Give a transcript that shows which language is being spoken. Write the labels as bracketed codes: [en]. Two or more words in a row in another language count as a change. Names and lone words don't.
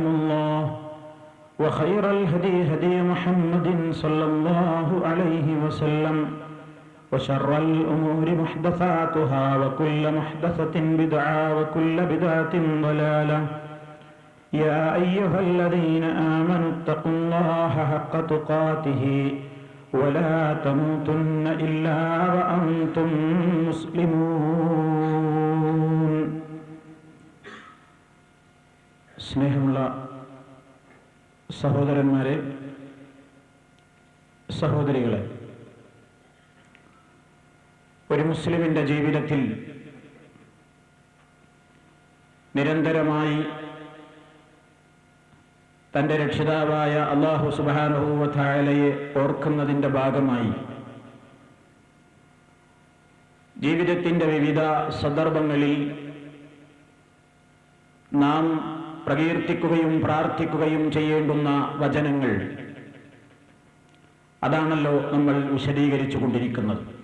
[ar] الله وخير الهدي هدي محمد صلى الله عليه وسلم وشر الأمور محدثاتها وكل محدثة بدعة وكل بدعة ضلالة يا أيها الذين آمنوا اتقوا الله حق تقاته ولا تموتن إلا وأنتم مسلمون. [ml] സ്നേഹമുള്ള സഹോദരന്മാരെ, സഹോദരികളെ, ഒരു മുസ്ലിമിന്റെ ജീവിതത്തിൽ നിരന്തരമായി തന്റെ രക്ഷിതാവായ അല്ലാഹു [ar] سبحانه وتعالى [ml] ഓർക്കുന്നതിന്റെ ഭാഗമായി ജീവിതത്തിന്റെ വിവിധ സന്ദർഭങ്ങളിൽ നാം പ്രകീർത്തിക്കുകയും പ്രാർത്ഥിക്കുകയും ചെയ്യേണ്ടുന്ന വചനങ്ങൾ, അതാണല്ലോ നമ്മൾ വിശദീകരിച്ചു കൊണ്ടിരിക്കുന്നത്.